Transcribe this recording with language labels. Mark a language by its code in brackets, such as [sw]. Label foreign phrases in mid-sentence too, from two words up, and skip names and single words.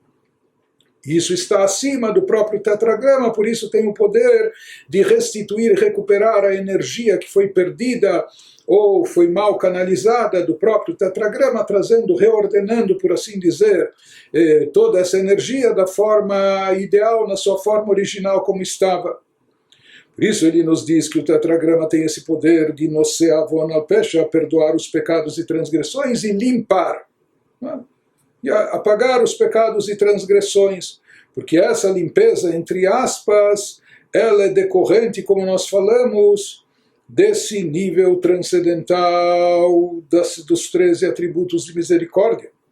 [pt] Isso está acima do próprio tetragrama, por isso tem o poder de restituir e recuperar a energia que foi perdida ou foi mal canalizada do próprio tetragrama, trazendo, reordenando, por assim dizer, toda essa energia da forma ideal, na sua forma original como estava. Por isso ele nos diz que o tetragrama tem esse poder de [he] נושא עוון ופשע, [pt] perdoar os pecados e transgressões e limpar, e apagar os pecados e transgressões, porque essa limpeza, entre aspas, ela é decorrente, como nós falamos, desse nível transcendental dos 13 atributos de misericórdia.